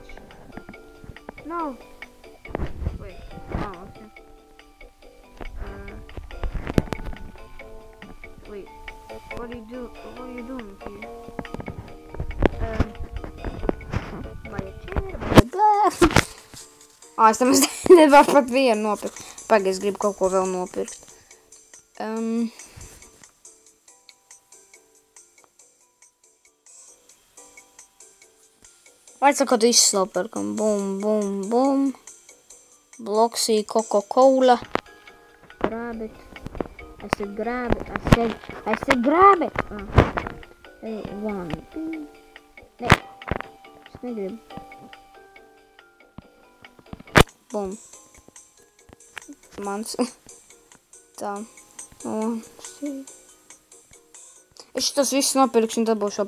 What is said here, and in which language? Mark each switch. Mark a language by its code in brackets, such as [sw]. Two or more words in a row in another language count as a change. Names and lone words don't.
[en] No. Wait. Oh, okay. Wait. What are you doing here? [lv] Vai chair, es tam nevaru pat vienu nopirkt. Pagaid, es gribu kaut ko vēl nopirkt. Vai sakot, viss nopirkam. Bum, bum, bum. Bloksī, Coca-Cola. [en] Grab it. I said grab it. I said grab it. One. [lv] Nē. Es negribu. Bum. Mans. Tā. Es šitas viss nopirkšu un dabūšu apakšā.